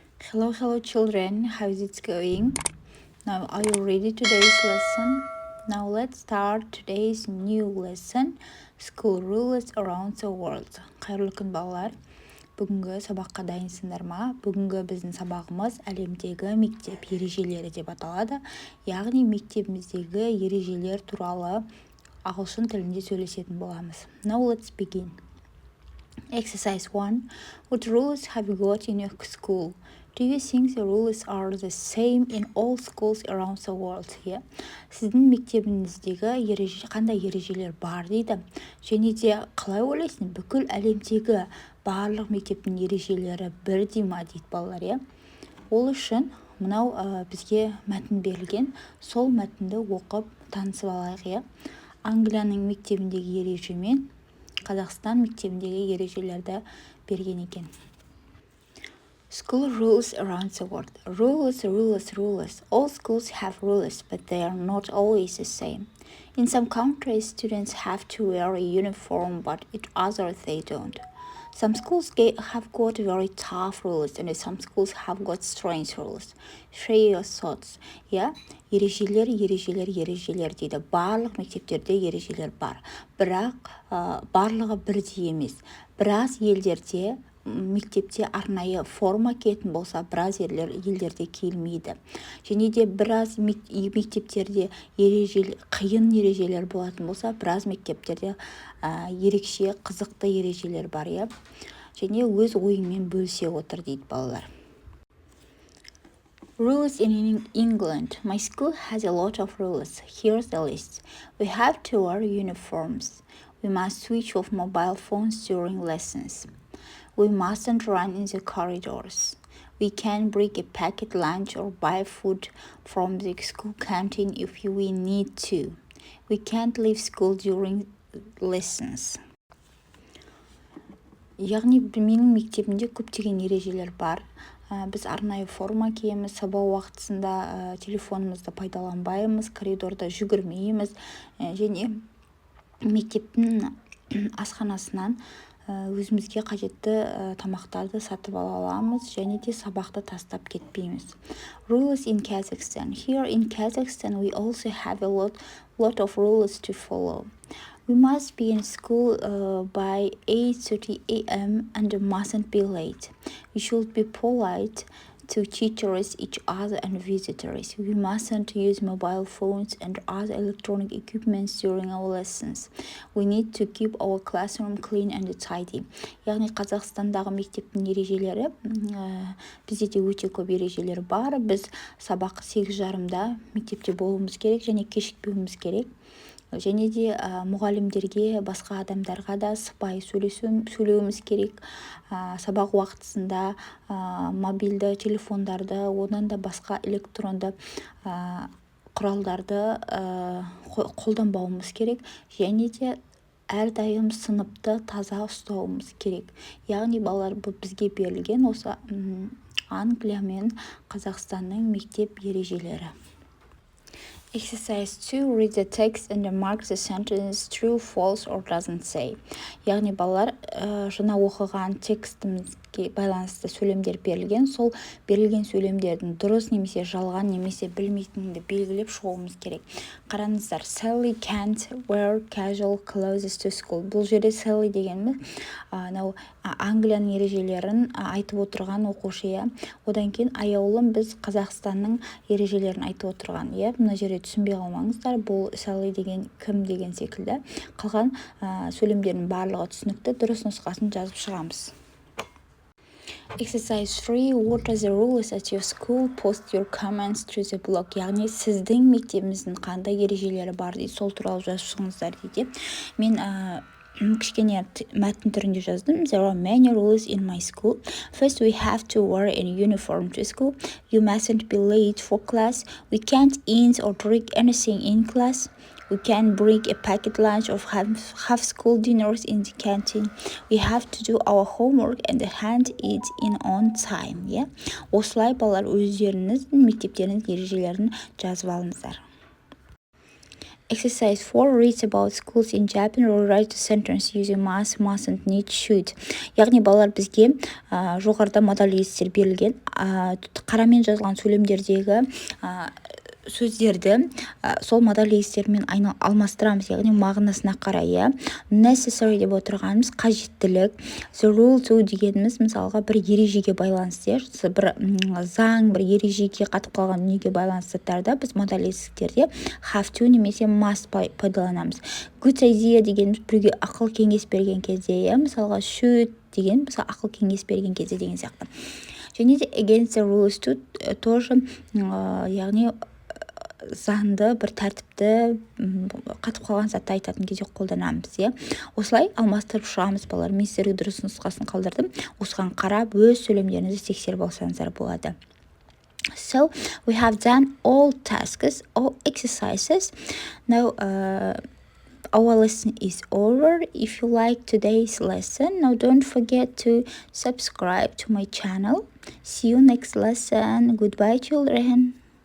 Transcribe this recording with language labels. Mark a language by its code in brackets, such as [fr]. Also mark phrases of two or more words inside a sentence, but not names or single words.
[en] Hello children, how is it going? Now are you ready today's lesson? Now let's start today's new lesson, School Rules Around the World. [kk] Қайырлы күн балалар. Бүгінгі сабаққа дайынсыңдар ма? Бүгінгі біздің сабағымыз әлемдегі мектеп ережелері деп аталады. Яғни мектебіміздегі ережелер туралы ағылшын тілінде сөйлесетін боламыз. [en] Now let's begin. Exercise 1. What rules have you got in your school? Do you think the rules are the same in all schools around the world? Yeah. [kk] Сіздің мектебіңіздегі қандай ережелер бар дейді. Және де қалай ойлайсың, бүкіл әлемдегі барлық мектептің ережелері бірдей ма дейді балалар, иә. Ол үшін мынау бізге мәтін берілген, сол мәтінді оқып танысып алайық, иә. Англияның мектебіндегі ереже мен Қазақстан мектебіндегі ережелерді берген екен. [en] School rules around the world. Rules. All schools have rules, but they are not always the same. In some countries, students have to wear a uniform, but in others they don't. Some schools have got very tough rules, and some schools have got strange rules. Share your thoughts. Yeah? [kk] Ережелер дейді. Барлық мектептерде ережелер бар. Бірақ барлығы бірдей емес. Біраз елдерде мектепте арнайы форма киетін болса, біраз елдерде киілмейді. Және де біраз мектептерде қиын ережелер болатын болса, біраз мектептерде ерекше қызықты ережелер бар, иә. Және өз ойыңмен бөлісе отыр дейді балалар. [en] Rules in England. My school has a lot of rules. Here's the list. We have to wear uniforms. We must switch off mobile phones during lessons. We mustn't run in the corridors. We can bring a packet lunch or buy food from the school canteen if we need to. We can't leave school during lessons. [kk] Яғни менің мектебімде көптеген ережелер бар. Біз арнайы форма киеміз, сабақ уақытысында телефонымызды пайдаланбаймыз, коридорда жүгірмейміз, және мектептің асханасынан өзімізге қажетті тамақтарды сатып ала аламыз, және де сабақты тастап кетпейміз. [en] Rules in Kazakhstan. Here in Kazakhstan we also have a lot of rules to follow. We must be in school by 8:30 a.m. and mustn't be late. We should be polite to teachers, each other and visitors. We mustn't use mobile phones and other electronic equipment during our lessons. We need to keep our classroom clean and tidy. [kk] Яғни Қазақстандағы мектептің ережелері, бізде де өте көп ережелер бар. Біз сабақ 8:30-да мектепте болуымыз керек және кешікпеуіміз керек. Және де мұғалімдерге, басқа адамдарға да сыпайы сөйлеуіміз керек. Сабақ уақытысында мобильді телефондарды, одан да басқа электронды құралдарды қолданбауымыз керек. Және де әрдайым сыныпты таза ұстауымыз керек. Яғни балалар, бұл бізге берілген осы Англия мен Қазақстанның мектеп ережелері. [en] Exercise 2. Read the text and mark the sentence true, false or doesn't say. [kk] Яғни балалар, жаңа оқыған текстімізге байланысты сөйлемдер берілген. Сол берілген сөйлемдердің дұрыс немесе жалған немесе білмейтініңді белгілеп шығуымыз керек. [en] Қараңыздар, Sally can't wear casual clothes to school. [kk] Бұл жерде Sally дегеніміз Англияның ережелерін айтып отырған оқушы. Одан кейін аяулым біз Қазақстанның ережелерін айтып отырған. Мына жерде түсінбей қалмаңыздар, бұл Sally деген кім деген секілді. Қалған сөйлемдердің барлығы түсінікті, дұрыс нұсқасын жазып шығамыз. [en] Exercise 3. What are the rules at your school? Post your comments to the blog. [kk] Яғни сіздің мектебіңіздің қандай ережелері бар дейді, сол туралы жазып шығыңыздар дейді. Мен кішкене мәтін түрінде жаздым. [en] There are many rules in my school. First, we have to wear a uniform to school. You mustn't be late for class. We can't eat or drink anything in class. We can bring a packet lunch or have school dinners in the canteen. We have to do our homework and hand it in on time. [kk] Осылай балалар өздеріңіздің мектептерінің ережелерін жазып алыңыздар. [en] Exercise 4 reads about schools in Japan or write a sentence using must, mustn't, need, should. [kk] Яғни балалар бізге жоғарыда модаль естер берілген қарамен жазылған сөйлемдердегі сөздерді сол модаль естермен алмастырамыз, яғни мағынасына қарай. Necessary деп отырғанымыз қажеттілік, [en] the rule to [kk] дегеніміз мысалға бір ережеге байланысты, бір заң, бір ережеге қатып қалған дүниеге байланысты заттарда біз модаль естерде [en] have to [kk] немесе must пайдаланамыз. [en] Good idea [kk] дегеніміз біреуге ақыл кеңес берген кезде, мысалға should деген мысалы ақыл кеңес берген кезде деген сияқты. Және де [en] against the rules to [kk] тоже яғни заңды бір тәртіпті қатып қалған затты айтатын кезде қолданамыз. Осылай алмастырып шығамыз балалар. Мен сіздерге дұрыс нұсқасын қалдырдым. Осыған қарап өз сөйлемдеріңізді тексеріп алсаңыздар болады. [en] So we have done all tasks, all exercises. Now our lesson is over. If you like today's lesson, now don't forget to subscribe to my channel. See you next lesson. Goodbye, children.